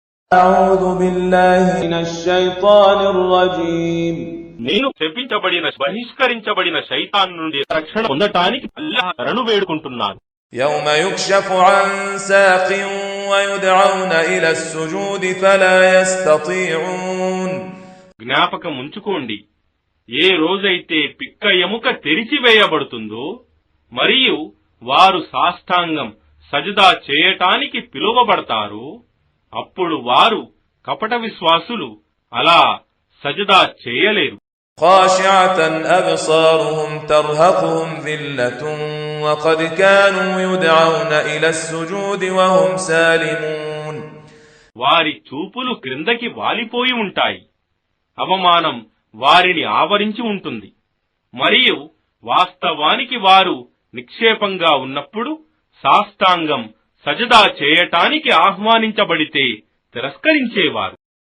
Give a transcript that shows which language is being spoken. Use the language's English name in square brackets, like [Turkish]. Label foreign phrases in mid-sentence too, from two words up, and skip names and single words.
[Arabic] أعوذ بالله من الشيطان الرجيم [Telugu] నేను శపించబడిన బహిష్కరించబడిన శైతాన్ నుండి రక్షణ పొందటానికి అల్లాహ్ శరణు వేడుకుంటున్నాను. [Arabic] يوم يكشف عن ساق ويدعون إلى السجود فلا يستطيعون [Telugu] జ్ఞాపకం ఉంచుకోండి, ఏ రోజైతే పిక్క ఎముక తెరిచివేయబడుతుందో మరియు వారు సాష్టాంగం సజదా చేయటానికి పిలువబడతారో అప్పుడు వారు కపట విశ్వాసులు అలా సజదా చేయలేరు. [Arabic] خاشعة أبصارهم ترهقهم ذلة وقد كانوا يدعون إلى السجود وهم سالمون [Telugu] వారి చూపులు క్రిందకి వాలిపోయి ఉంటాయి, అవమానం వారిని ఆవరించి ఉంటుంది. మరియు వాస్తవానికి వారు నిక్షేపంగా ఉన్నప్పుడు సాష్టాంగం సజదా చేయటానికి ఆహ్వానించబడితే తిరస్కరించేవారు.